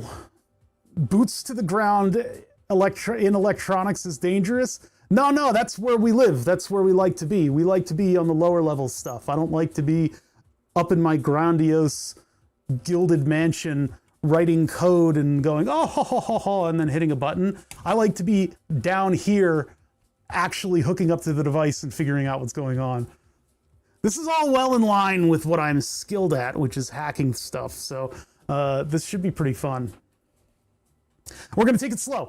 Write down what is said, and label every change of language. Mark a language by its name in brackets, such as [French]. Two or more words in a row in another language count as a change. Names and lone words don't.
[English] Boots to the ground in electronics is dangerous. No, that's where we live. That's where we like to be. We like to be on the lower level stuff. I don't like to be up in my grandiose gilded mansion writing code and going, oh, ho, ho, ho, ho, and then hitting a button. I like to be down here actually hooking up to the device and figuring out what's going on. This is all well in line with what I'm skilled at, which is hacking stuff. So this should be pretty fun. We're going to take it slow.